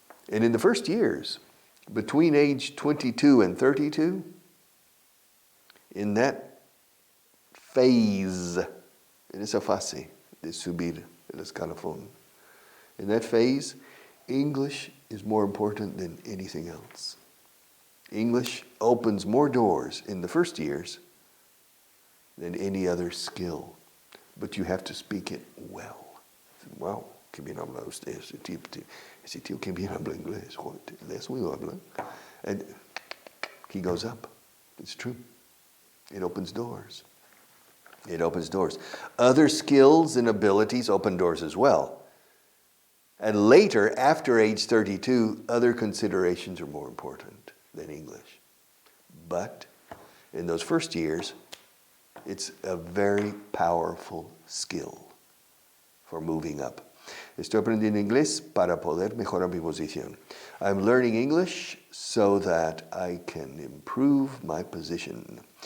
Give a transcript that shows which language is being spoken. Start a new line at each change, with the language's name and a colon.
English: And in the first years, between age 22 and 32, in that phase,
Spanish: en esa fase de subir el escalafón,
English: in that phase, English is more important than anything else. English opens more doors in the first years than any other skill, but you have to speak it well.
Spanish: Wow, qué bien habla usted, ese tío qué bien habla inglés. ¿Les oído hablar?
English: And he goes up. It's true. It opens doors. It opens doors. Other skills and abilities open doors as well. And later, after age 32, other considerations are more important than English. But in those first years, it's a very powerful skill for moving up.
Spanish: Estoy aprendiendo inglés para poder mejorar mi posición.
English: I'm learning English so that I can improve my position.